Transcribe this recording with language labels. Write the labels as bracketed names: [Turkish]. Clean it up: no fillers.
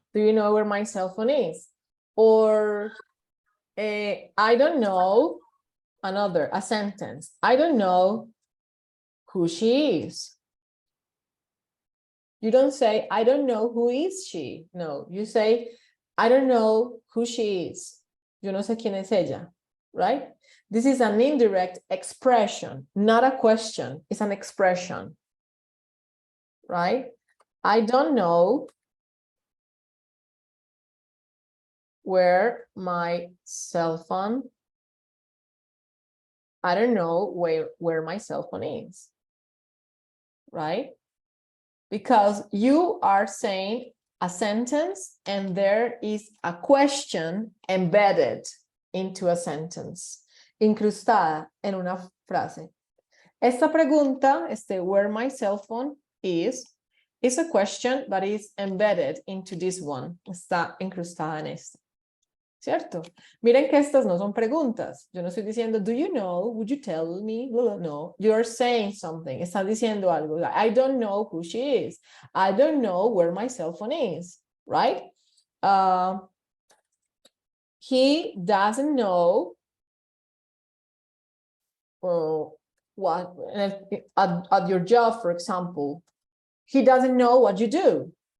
[English] Do you know where my cell phone is? Or I don't know, a sentence. I don't know who she is. You don't say, I don't know who is she. No, you say, I don't know who she is. [Spanish] Yo no sé quién es ella, right? [English] This is an indirect expression, not a question. It's an expression, right? I don't know where my cell phone, I don't know where my cell phone is, right? Because you are saying a sentence and there is a question embedded into a sentence, [Spanish] incrustada en una frase. Esta pregunta, [English] where my cell phone is a question, but is embedded into this one. [Spanish] Está incrustada en este. ¿Cierto? Miren que estas no son preguntas. Yo no estoy diciendo, [English] do you know, would you tell me? No, you're saying something. [Spanish] Estás diciendo algo. [English] I don't know who she is. I don't know where my cell phone is, right? He doesn't know what, at your job, for example, he doesn't know what you do.